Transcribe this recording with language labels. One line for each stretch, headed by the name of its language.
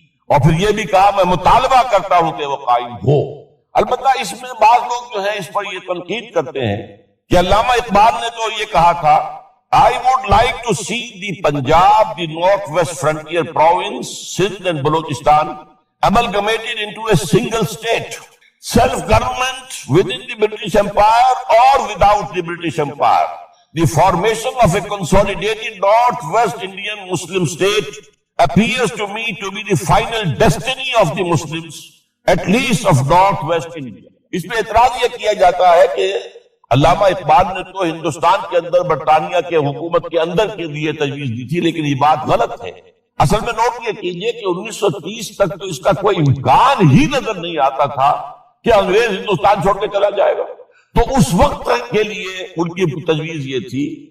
Urdu: اور پھر یہ بھی کہا میں مطالبہ کرتا ہوں کہ وہ قائم ہو۔ البتہ اس میں بعض لوگ جو ہے اس پر یہ تنقید کرتے ہیں کہ علامہ اقبال نے تو یہ کہا تھا
English: I would like to see the Punjab, the Northwest Frontier Province, Sindh and Balochistan amalgamated into a single state, self-government within the British Empire
Urdu: or without the British Empire.
English: The formation of a consolidated Northwest Indian Muslim state appears to me to be the final destiny of the Muslims, at least of Northwest India.
Urdu: اس میں اعتراض یہ کیا جاتا ہے کہ علامہ اقبال نے تو ہندوستان کے اندر برطانیہ کے حکومت کے اندر کے لیے تجویز دی تھی، لیکن یہ بات غلط ہے۔ اصل میں نوٹ یہ کیجئے کہ 1930 تک تو اس کا کوئی امکان ہی نظر نہیں آتا تھا کہ انگریز ہندوستان چھوڑ کے چلا جائے گا۔ تو اس وقت کے لیے ان کی تجویز یہ تھی